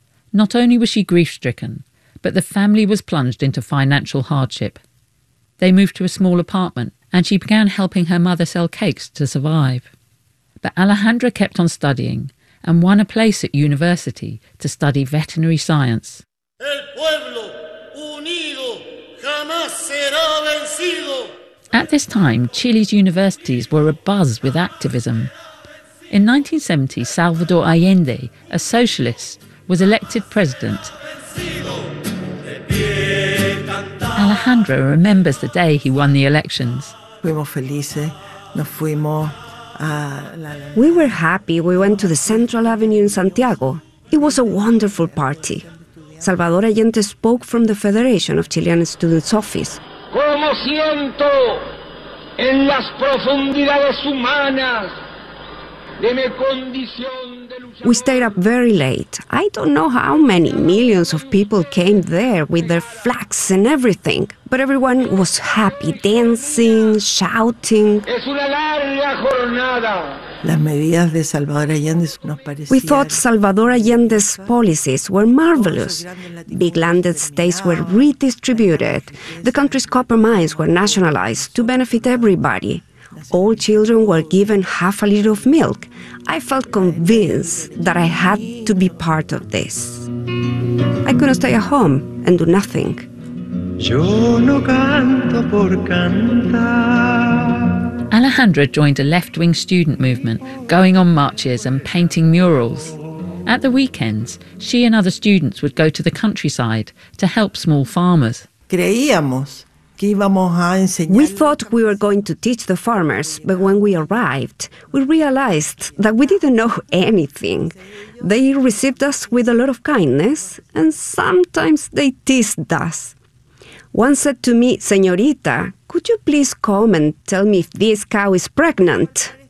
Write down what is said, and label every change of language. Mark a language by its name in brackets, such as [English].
[English] Not only was she grief-stricken, but the family was plunged into financial hardship. They moved to a small apartment and she began helping her mother sell cakes to survive. But Alejandra kept on studying and won a place at university to study veterinary science. [Spanish] El pueblo unido jamás será vencido. [English] At this time, Chile's universities were abuzz with activism. In 1970, Salvador Allende, a socialist, was elected president. Alejandra remembers the day he won the elections. [Spanish] Fuimos felices, nos fuimos. [English] We were happy. We went to the Central Avenue in Santiago. It was a wonderful party. Salvador Allende spoke from the Federation of Chilean Students' office. [Spanish] Como siento en las profundidades humanas de mi condición de [English] luchador. We stayed up very late. I don't know how many millions of people came there with their flags and everything. But everyone was happy, dancing, shouting. [Spanish] Es una larga jornada. Las medidas de Salvador Allende nos parecían. [English] We thought Salvador Allende's policies were marvelous. Big land estates were redistributed. The country's copper mines were nationalized to benefit everybody. All children were given half a liter of milk. I felt convinced that I had to be part of this. I couldn't stay at home and do nothing. [Spanish] Yo no canto por cantar. [English] Alejandra joined a left-wing student movement, going on marches and painting murals. At the weekends, she and other students would go to the countryside to help small farmers. [Spanish] Creíamos que íbamos a enseñar. [English] We thought we were going to teach the farmers, but when we arrived, we realized that we didn't know anything. They received us with a lot of kindness, and sometimes they teased us. One said to me, "Señorita, could you please come and tell me if this cow is pregnant?"